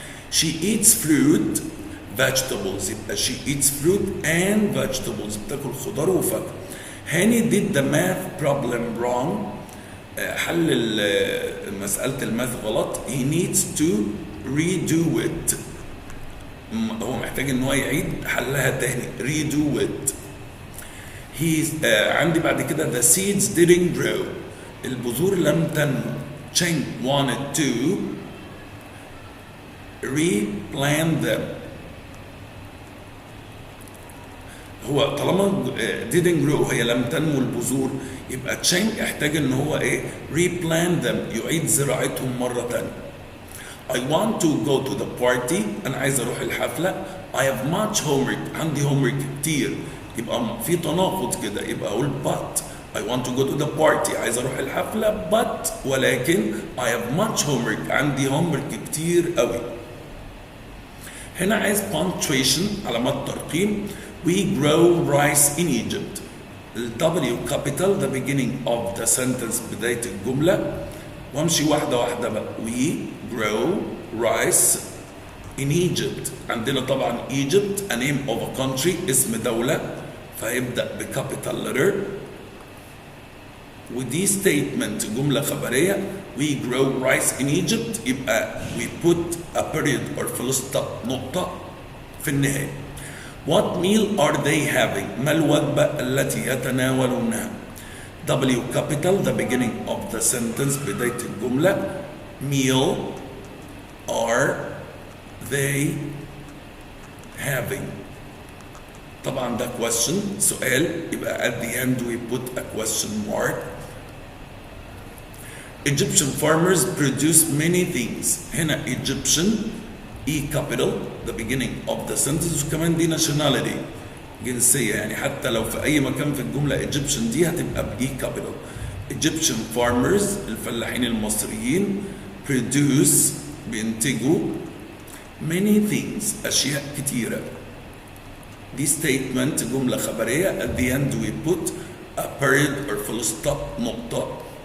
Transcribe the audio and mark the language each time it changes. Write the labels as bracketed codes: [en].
[en] She eats fruit vegetables يبقى she eats fruit and vegetables [ar] بتاكل خضار وفاكهة. [en] هاني did the math problem wrong [ar] حل مسألة الماث غلط. [en] He needs to redo it [ar] هو محتاج ان هو يعيد حلها تاني [en] redo it. [ar] عندي بعد كده [en] the seeds didn't grow [ar] البذور لم تنمو. [en] Cheng wanted to replant them. [ar] هو طالما [en] didn't grow [ar] هي لم تنمو البذور يبقى Cheng احتاج ان هو ايه [en] replant them [ar] يعيد زراعتهم مرة تانية. [en] I want to go to the party [ar] انا عايز اروح الحفلة. [en] I have much homework [ar] عندي homework كتير يبقى في تناقض كده يبقى اقول but. [en] I want to go to the party [ar] عايز اروح الحفلة [en] but [ar] ولكن [en] I have much homework [ar] عندي homework كتير قوي. هنا عايز punctuation علامات ترقيم. [en] We grow rice in Egypt. W capital the beginning of the sentence [ar] بداية الجملة وامشي واحدة واحدة بقى. [en] We grow rice in Egypt. [ar] عندنا طبعا [en] Egypt a name of a country [ar] اسم دولة فيبدأ بكابيتال [en] letter. ودي statement [ar] جملة خبرية [en] we grow rice in Egypt يبقى we put a period or full stop [ar] نقطة في النهاية. [en] What meal are they having؟ [ar] ما الوجبة التي يتناولونها؟ [en] W capital the beginning of the sentence [ar] بداية الجملة. [en] meal are they having؟ [ar] طبعا ده [en] question [ar] سؤال يبقى [en] at the end we put a question mark. Egyptian farmers produce many things. هنا Egyptian E capital the beginning of the sentence [ar] وكمان دي [en] nationality [ar] جنسية يعني حتى لو في أي مكان في الجملة Egyptian دي هتبقى ب [en] E capital. Egyptian farmers [ar] الفلاحين المصريين [en] produce [ar] بينتجوا [en] many things [ar] أشياء كتيرة. [en] دي statement [ar] جملة خبرية [en] at the end we put a period or full stop [ar] نقطة.